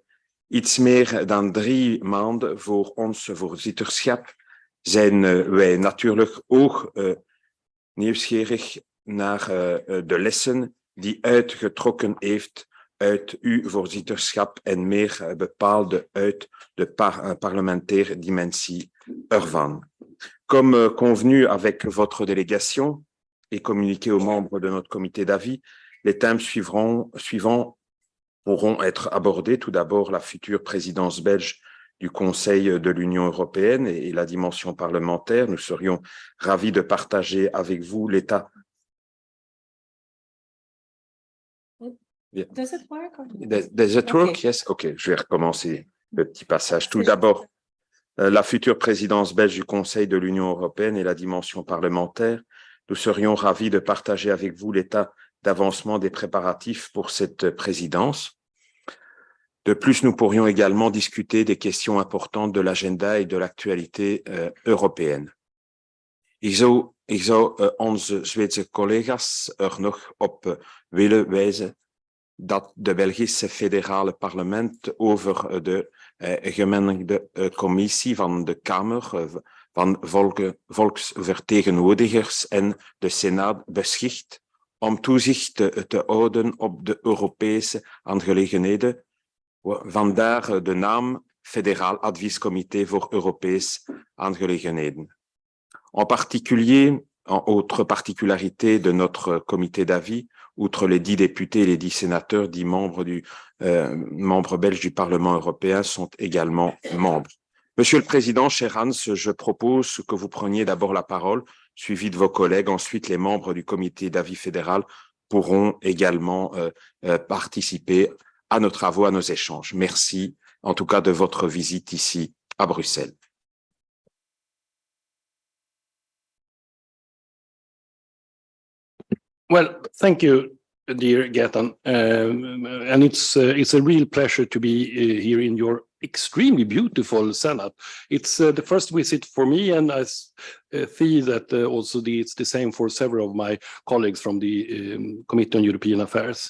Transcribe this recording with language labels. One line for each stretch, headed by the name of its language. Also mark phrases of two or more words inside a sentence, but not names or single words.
Dutch: Iets meer dan 3 maanden voor ons voorzitterschap zijn wij natuurlijk ook nieuwsgierig naar de lessen die uitgetrokken heeft uit uw voorzitterschap en meer bepaald uit de parlementaire dimensie ervan.
French: Comme convenu avec votre délégation et communiqué aux membres de notre comité d'avis, les thèmes suivants pourront être abordés. Tout d'abord, la future présidence belge du Conseil de l'Union européenne et la dimension parlementaire. Nous serions ravis de partager avec vous l'état.
English: Does it work? Does it work? Okay. Yes.
French: OK, je vais recommencer le petit passage. Tout d'abord, la future présidence belge du Conseil de l'Union européenne et la dimension parlementaire. Nous serions ravis de partager avec vous l'état d'avancement des préparatifs pour cette présidence. De plus, nous pourrions également discuter des questions importantes de l'agenda et de l'actualité européenne.
Dutch: Ik zou onze Zweedse collega's nog op willen wijzen dat de Belgische Federale Parlement over de gemengde commissie van de Kamer van volksvertegenwoordigers en de Senaat beschikt om toezicht te houden op de Europese aangelegenheden. Vandaar de naam Federaal Adviescomité voor Europese aangelegenheden.
French: En particulier, autre particularité de notre comité d'avis, outre les 10 députés et les 10 sénateurs, 10 membres belges du Parlement européen sont également membres. Monsieur le Président, cher Hans, je propose que vous preniez d'abord la parole, suivi de vos collègues. Ensuite, les membres du comité d'avis fédéral pourront également participer à nos travaux, à nos échanges. Merci, en tout cas, de votre visite ici à Bruxelles.
English: Well, thank you, dear Gaetan. And it's a real pleasure to be here in your extremely beautiful Senate. It's the first visit for me, and I feel that also it's the same for several of my colleagues from the Committee on European Affairs.